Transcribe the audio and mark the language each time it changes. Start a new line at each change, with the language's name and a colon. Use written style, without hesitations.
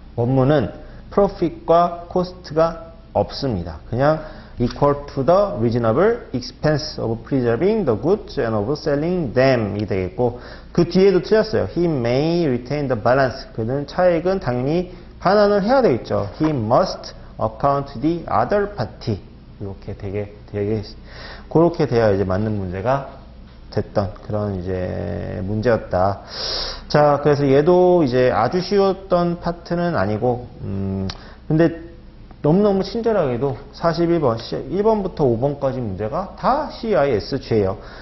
Korean: 원문은 profit과 cost가 없습니다. 그냥
English: equal to the reasonable expense of preserving the goods and of selling them
Korean: 이 되겠고, 그 뒤에도 틀렸어요.
English: He may retain the balance.
Korean: 그는 차액은 당연히 반환을 해야 되겠죠.
English: He must account to the other party.
Korean: 이렇게 되게 그렇게 돼야 이제 맞는 문제가 됐던 그런 이제 문제였다. 자, 그래서 얘도 이제 아주 쉬웠던 파트는 아니고, 근데 너무너무 친절하게도 41번, 1번부터 5번까지 문제가 다 CISJ예요.